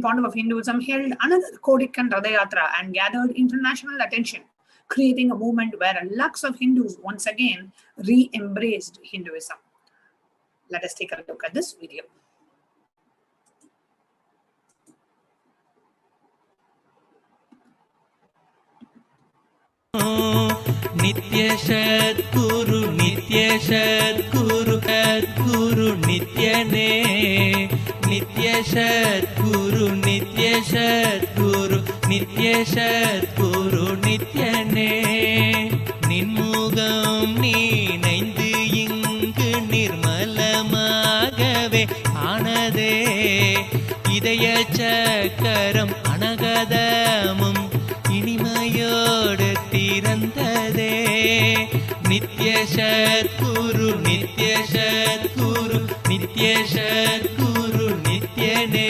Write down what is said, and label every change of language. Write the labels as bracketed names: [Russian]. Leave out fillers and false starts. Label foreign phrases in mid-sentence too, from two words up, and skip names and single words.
[English] Pontiff of Hinduism held another Kodikan Radayatra and gathered international attention, creating a movement where lakhs of Hindus once again re-embraced Hinduism. Let us take a look at this video. [Tamil] நித்ய சத்குரு, நித்ய சத்குரு, சத்குரு நித்யனே. நித்ய சத்குரு, நித்ய சத்குரு, நித்ய சத்குரு நித்யனே. Ninmugam நீனைந்து இங்கு நிர்மலமாகவே ஆனதே. இதய சக்கரம் அனகதமும் இனிமையோடு திறந்ததே. நித்ய சத்குரு, நித்ய சத்குரு, நித்ய சத்குரு நித்யனே.